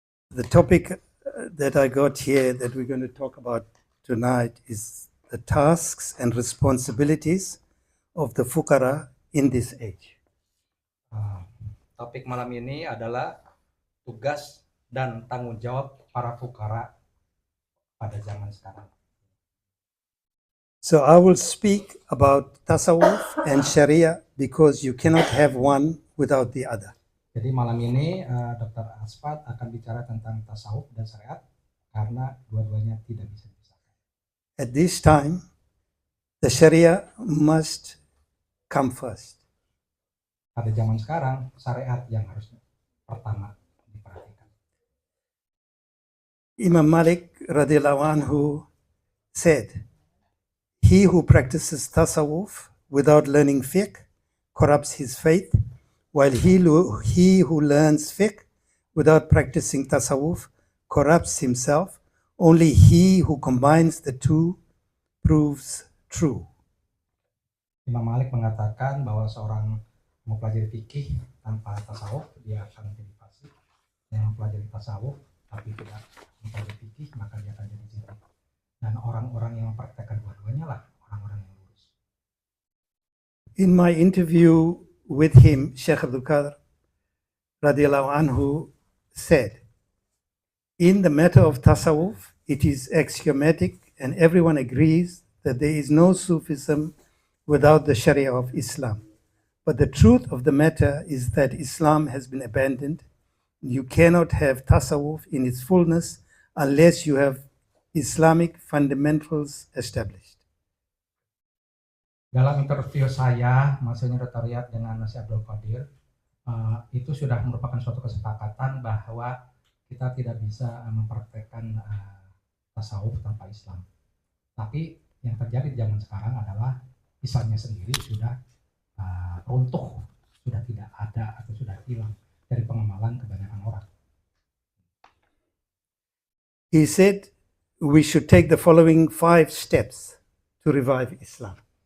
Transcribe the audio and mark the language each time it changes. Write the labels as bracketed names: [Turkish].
[English] The topic that I got here that we're going to talk about tonight is the tasks and responsibilities of the fuqara in this age. [Indonesian] Topik malam ini adalah tugas dan tanggung jawab para fukara pada zaman sekarang. [English] So I will speak about tasawwuf and sharia because you cannot have one without the other. [Indonesian] Jadi malam ini Dr. Asfat akan bicara tentang tasawuf dan syariat karena dua-duanya tidak bisa dipisahkan. [English] At this time, the sharia must come first. [Indonesian] Pada zaman sekarang, syariat yang harus pertama diperhatikan. [English] Imam Malik radhiyallahu anhu said, "He who practices tasawwuf without learning fiqh corrupts his faith, while he who learns fiqh without practicing tasawwuf corrupts himself. Only he who combines the two proves true." [Indonesian] Imam Malik mengatakan bahwa seorang mempelajari fikih tanpa tasawuf dia akan menjadi fasik. Yang mempelajari tasawuf tapi tidak mempelajari fikih maka dia akan jadi zindik. Dan orang-orang yang mempraktekkan dua-duanya lah orang-orang yang lurus. [English] In my interview with him, Sheikh Abdul Qadir radhiyallahu anhu said, in the matter of tasawwuf, it is axiomatic and everyone agrees that there is no Sufism without the Sharia of Islam. But the truth of the matter is that Islam has been abandoned. You cannot have tasawwuf in its fullness unless you have Islamic fundamentals established. [Indonesian] Dalam interview saya, Masyarakat Notariat dengan Syekh Abdul Qadir, itu sudah merupakan suatu kesepakatan bahwa kita tidak bisa mempraktekkan tasawuf tanpa Islam. Tapi yang terjadi di zaman sekarang adalah Islamnya sendiri sudah runtuh, sudah tidak ada atau sudah hilang dari pengamalan kebanyakan orang. [English] He said we should take the following 5 steps to revive Islam.